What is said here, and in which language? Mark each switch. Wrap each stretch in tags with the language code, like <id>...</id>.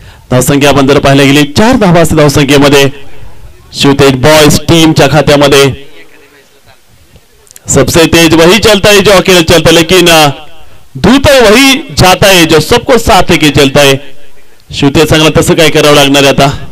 <mr>धावसंख्या आपण जर पाहायला गेली 4 धावा असते धावसंख्येमध्ये. शिवतेज बॉयज टीमच्या खात्यामध्ये.</mr> <hi>सबसे तेज वही चलता है जो अकेले चलता है लेकिन दूत वही जाता है जो सबको साथ लेके चलता है.</hi> <mr>शिवतेज चांगला तसं काय करावं लागणार आता.</mr>